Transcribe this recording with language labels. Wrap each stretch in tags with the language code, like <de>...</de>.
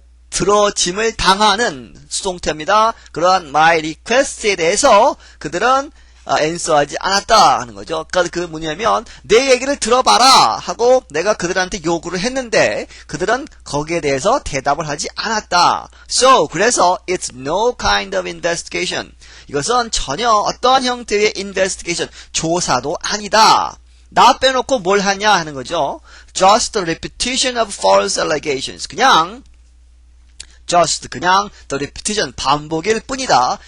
<ko>들어짐을 당하는 수동태입니다. 그러한</ko> <en>my request</en> <ko>에 대해서 그들은 answer하지 않았다 하는 거죠. 그러니까 뭐냐면 내 얘기를 들어봐라 하고 내가 그들한테 요구를 했는데 그들은 거기에 대해서 대답을 하지 않았다.</ko> <en>So</en> <ko>그래서</ko> <en>it's no kind of investigation.</en> <ko>이것은 전혀 어떠한 형태의 investigation, 조사도 아니다. 나 빼놓고 뭘 하냐 하는 거죠.</ko> <en>Just the repetition of false allegations.</en> <ko>그냥</ko> <en>the repetition,</en> <ko>반복일 뿐이다.</ko>